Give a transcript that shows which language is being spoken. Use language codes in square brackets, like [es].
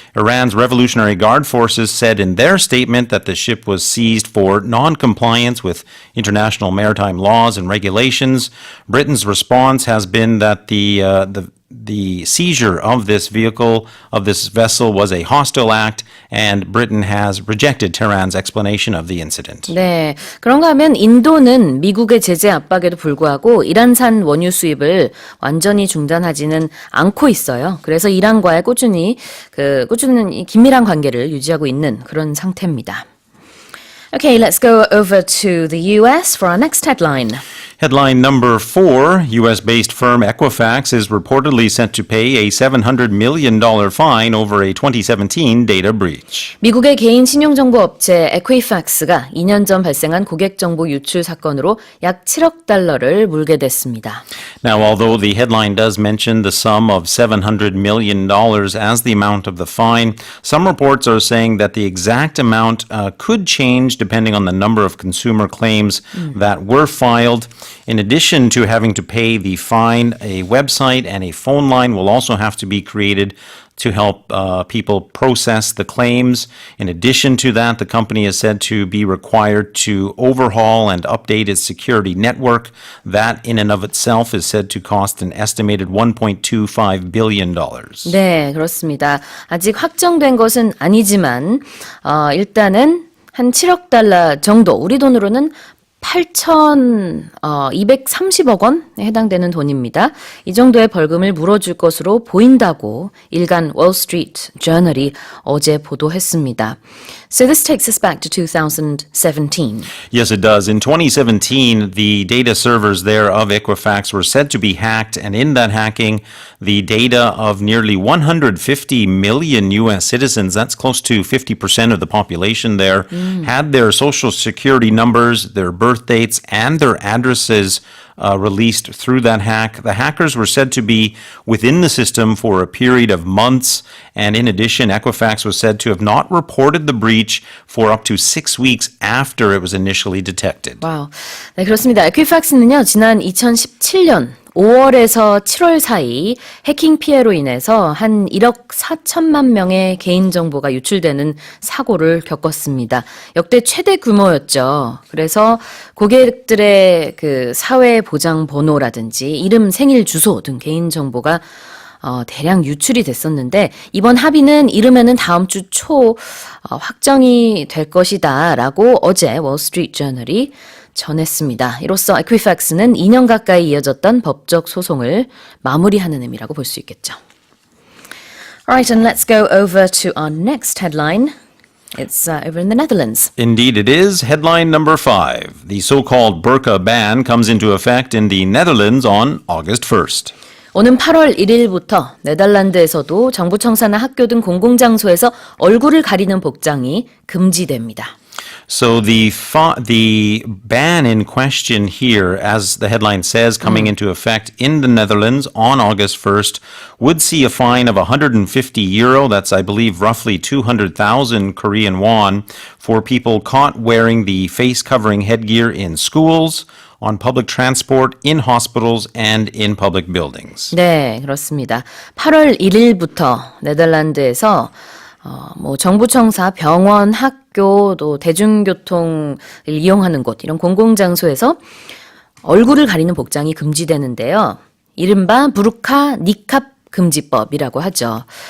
[en] Iran's Revolutionary Guard forces said in their statement that the ship was seized for non-compliance with international maritime laws and regulations. Britain's response has been that the seizure of this vessel was a hostile act, and Britain has rejected Tehran's explanation of the incident. [ko] 네, 그런가 하면 인도는 미국의 제재 압박에도 불구하고 이란산 원유 수입을 완전히 중단하지는 않고 있어요. 그래서 이란과의 꾸준히 긴밀한 관계를 유지하고 있는 그런 상태입니다. [en] Okay, let's go over to the US for our next headline. Headline number 4, U.S.-based firm Equifax is reportedly set to pay a $700 million fine over a 2017 data breach. [ko] 미국의 개인 신용정보 업체 에퀴팩스가 2년 전 발생한 고객정보 유출 사건으로 약 7억 달러를 물게 됐습니다. [en] Now, although the headline does mention the sum of $700 million as the amount of the fine, some reports are saying that the exact amount could change depending on the number of consumer claims that were filed. In addition to having to pay the fine, a website and a phone line will also have to be created to help people process the claims. In addition to that, the company is said to be required to overhaul and update its security network. That in and of itself is said to cost an estimated $1.25 billion. [ko] 네, 그렇습니다. 아직 확정된 것은 아니지만 일단은 한 7억 달러 정도, 우리 돈으로는 8,230억 원에 해당되는 돈입니다. 이 정도의 벌금을 물어줄 것으로 보인다고 일간 월스트리트 저널이 어제 보도했습니다. [en] So this takes us back to 2017. Yes, it does. In 2017, the data servers there of Equifax were said to be hacked, and in that hacking, the data of nearly 150 million U.S. citizens, that's close to 50% of the population there, had their social security numbers, their birth dates, and their addresses released through that hack. The hackers were said to be within the system for a period of months, and in addition, Equifax was said to have not reported the breach for up to 6 weeks after it was initially detected. [ko] 와우. 네, 그렇습니다. 에퀴팩스는요, 지난 2017년 5월에서 7월 사이 해킹 피해로 인해서 한 1억 4천만 명의 개인정보가 유출되는 사고를 겪었습니다. 역대 최대 규모였죠. 그래서 고객들의 그 사회보장번호라든지 이름, 생일, 주소 등 개인정보가 대량 유출이 됐었는데 이번 합의는 이르면은 다음 주 초 확정이 될 것이다라고 어제 월스트리트저널이 전했습니다. 이로써 에퀴팩스는 2년 가까이 이어졌던 법적 소송을 마무리하는 의미라고 볼 수 있겠죠. [en] Alright, and let's go over to our next headline. It's over in the Netherlands. Indeed it is. Headline number 5. The so-called burqa ban comes into effect in the Netherlands on August 1st. [ko] 오는 8월 1일부터 네덜란드에서도 정부 청사나 학교 등 공공장소에서 얼굴을 가리는 복장이 금지됩니다. [en] So the ban in question here, as the headline says, coming into effect in the Netherlands on August 1st, would see a fine of €150, that's I believe roughly 200,000 Korean won, for people caught wearing the face covering headgear in schools, on public transport, in hospitals, and in public buildings. [ko] 네, 그렇습니다. 8월 1일부터 네덜란드에서 정부 청사, 병원, 학교, 또 대중교통을 이용하는 곳, 이런 공공장소에서 얼굴을 가리는 복장이 금지되는데요. 이른바 부르카 니캅 금지법이라고 하죠.